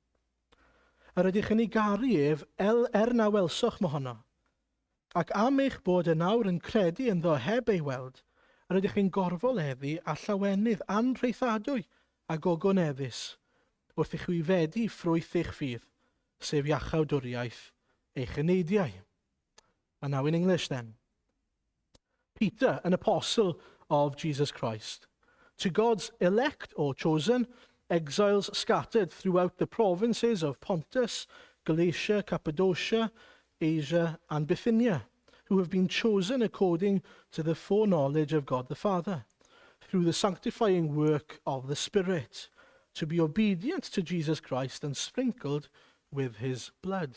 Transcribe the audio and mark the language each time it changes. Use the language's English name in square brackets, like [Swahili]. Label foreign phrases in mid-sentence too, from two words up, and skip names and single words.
[Welsh] Yr ydych yn ei garu ef na welsoch mohono, ac am eich bod yn awr yn credu yn ddo heb ei weld, yr ydych chi'n gorfoleddu a llawenydd anrheithadwy a gogoneddus wrth i chwi fedi ffrwyth eich ffydd, sef iachawdwriaeth eich yneidiau. [English] And now in English then. Peter, an apostle of Jesus Christ, to God's elect or chosen, exiles scattered throughout the provinces of Pontus, Galatia, Cappadocia, Asia and Bithynia, who have been chosen according to the foreknowledge of God the Father, through the sanctifying work of the Spirit, to be obedient to Jesus Christ and sprinkled with his blood.